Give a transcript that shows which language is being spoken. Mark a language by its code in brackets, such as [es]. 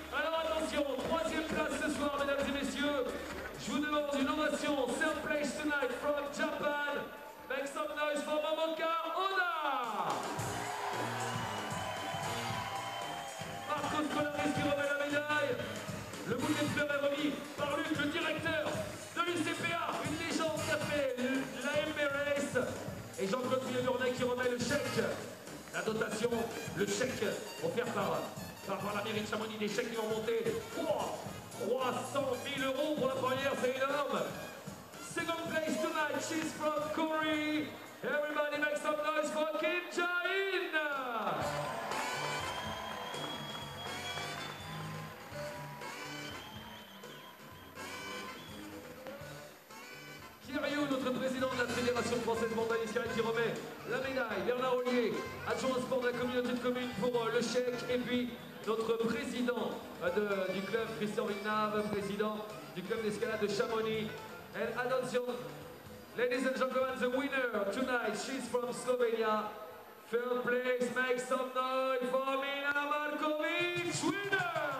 [fr] Alors attention, 3e place ce soir, mesdames et messieurs. Je vous demande une ovation. [en] Third place tonight from Japan. Make some noise for Momoka Oda. [fr] Marcos Colares qui remet la médaille. Le bouquet de fleurs est remis par Luc, le directeur de l'UCPA, une légende qui a fait la MB Race. Et Jean-Claude Villeneuve qui remet le chèque. La dotation, le chèque offert par la mairie de Chamonix, des chèques qui vont monter 300 000 € pour la première, c'est énorme. [en] Second place tonight, she's from Korea. Everybody make some noise for Kim Jae-in. [fr] Kiriou, notre président de la Fédération française montagne qui remet la médaille. Bernard Ollier, adjoint au sport de la communauté de communes pour le chèque. Et puis notre président du club, Christian Vignave, président du club d'escalade de Chamonix. [en] And attention, ladies and gentlemen, the winner tonight, she's from Slovenia. Third place, make some noise for Mina Markovic, winner!